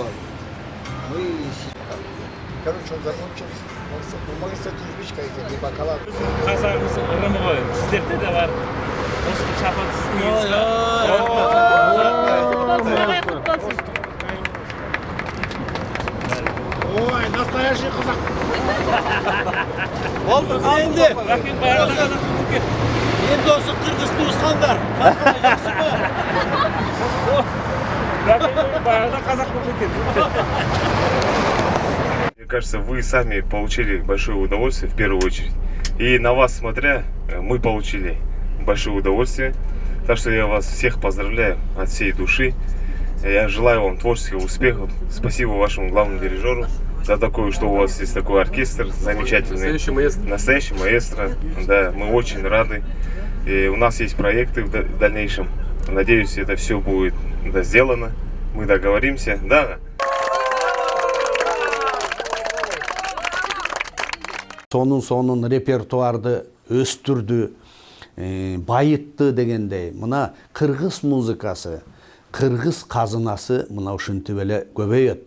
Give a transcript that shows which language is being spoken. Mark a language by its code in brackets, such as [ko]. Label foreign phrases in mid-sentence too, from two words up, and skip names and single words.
[ru] Мы короче, он закончил. Он магистр юридической, не бакалавр. [kk] Қазағымыз ырым ғой. Сіздерде де бар. Осы шапан Ой, настоящий қазақ. Болды, енді. Енді осы қырғыз туысқандар. Жақсы ма? [ru] Мне кажется, вы сами получили большое удовольствие в первую очередь. И на вас смотря, мы получили большое удовольствие. Так что я вас всех поздравляю от всей души. Я желаю вам творческих успехов. Спасибо вашему главному дирижеру за такое, что у вас есть такой оркестр замечательный. Настоящий маэстро. Да, мы очень рады. И у нас есть проекты в дальнейшем. Надеюсь, это все будет сделано. Мы договоримся. Да. [ky] Сонун репертуарды өстүрдү, байытты дегендей. Мына кыргыз музыкасы, кыргыз казынасы мына ушинтип эле көбөйөт.